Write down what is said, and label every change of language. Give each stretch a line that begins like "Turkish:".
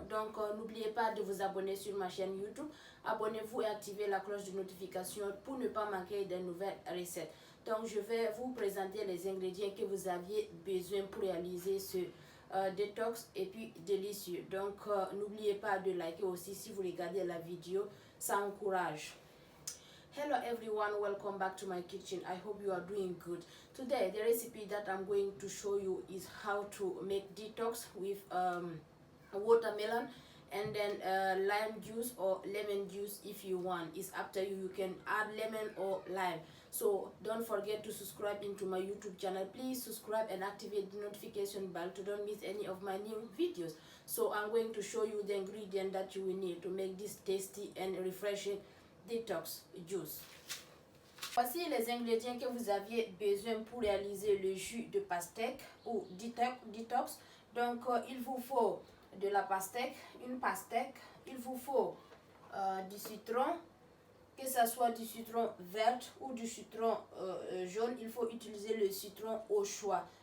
French: Donc n'oubliez pas de vous abonner sur ma chaîne YouTube, abonnez-vous et activez la cloche de notification pour ne pas manquer de nouvelles recettes. Donc je vais vous présenter les ingrédients que vous aviez besoin pour réaliser ce détox et puis délicieux. Donc n'oubliez pas de liker aussi si vous regardez la vidéo, ça encourage.
English: Hello everyone, welcome back to my kitchen. I hope you are doing good. Today the recipe that I'm going to show you is how to make detox with watermelon and then lime juice or lemon juice if you want. It's up to you. You can add lemon or lime. So don't forget to subscribe into my YouTube channel. Please subscribe and activate the notification bell to don't miss any of my new videos. So I'm going to show you the ingredient that you will need to make this tasty and refreshing detox juice.
French: Voici les ingrédients que vous aviez besoin pour réaliser le jus de pastèque ou detox. Donc il vous faut de la pastèque, une pastèque, il vous faut du citron, que ce soit du citron vert ou du citron jaune, il faut utiliser le citron au choix.